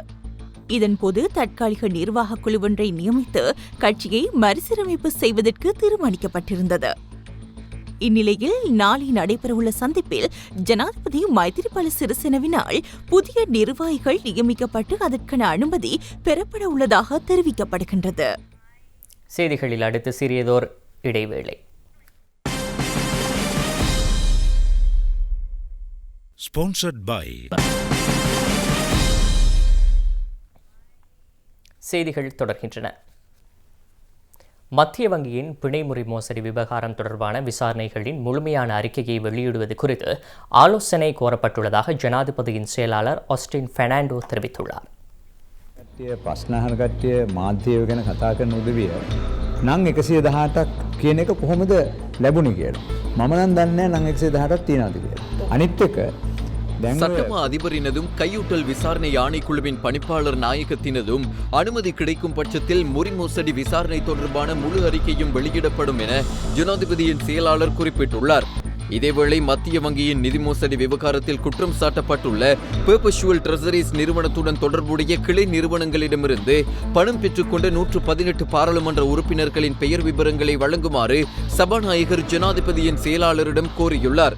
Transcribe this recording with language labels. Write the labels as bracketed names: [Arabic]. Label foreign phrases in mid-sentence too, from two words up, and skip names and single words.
[Tamil] இதன்போது தற்காலிக நிர்வாக குழு ஒன்றை நியமித்து கட்சியை மறுசீரமைப்பு செய்வதற்கு தீர்மானிக்கப்பட்டிருந்தது. இந்நிலையில் நாளை நடைபெறவுள்ள சந்திப்பில் ஜனாதிபதி மைத்திரிபால சிறிசேனவினால் புதிய நிர்வாகிகள் நியமிக்கப்பட்டு அதற்கான அனுமதி பெறப்பட உள்ளதாக தெரிவிக்கப்படுகின்றது. செய்திகளில் அடுத்து சிறியதோர் இடைவேளை. [English] Sponsored by [Tamil] செய்திகள் தொடர்கின்றன. மத்திய வங்கியின் பிணைமுறை மோசடி விவகாரம் தொடர்பான விசாரணைகளின் முழுமையான அறிக்கையை வெளியிடுவது குறித்து ஆலோசனை கோரப்பட்டுள்ளதாக ஜனாதிபதியின் செயலாளர் ஆஸ்டின் பெர்னாண்டோ தெரிவித்துள்ளார். [Sinhala] ප්‍රශ්නහන කට්ටිය මාධ්‍යය ගැන කතා කරන උදවිය නං 118ක් කියන එක කොහොමද ලැබුණේ කියලා. මම නම් දන්නේ නැහැ නං 118ක් තියනවාද කියලා. අනිත් එක [Tamil] சட்டமா அதிபரினதும் கையூட்டல் விசாரணை ஆணைக்குழுவின் பணிப்பாளர் நாயகத்தினதும் அனுமதி கிடைக்கும் பட்சத்தில் முறிமோசடி விசாரணை தொடர்பான முழு அறிக்கையும் வெளியிடப்படும் என ஜனாதிபதியின் செயலாளர் குறிப்பிட்டுள்ளார். இதேவேளை மத்திய வங்கியின் நிதி மோசடி விவகாரத்தில் குற்றம் சாட்டப்பட்டுள்ள பெர்பச்சுவல் ட்ரெஸரிஸ் நிறுவனத்துடன் தொடர்புடைய கிளை நிறுவனங்களிடமிருந்து பணம் பெற்றுக்கொண்ட 118 பாராளுமன்ற உறுப்பினர்களின் பெயர் விவரங்களை வழங்குமாறு சபாநாயகர் ஜனாதிபதியின் செயலாளரிடம் கோரியுள்ளார்.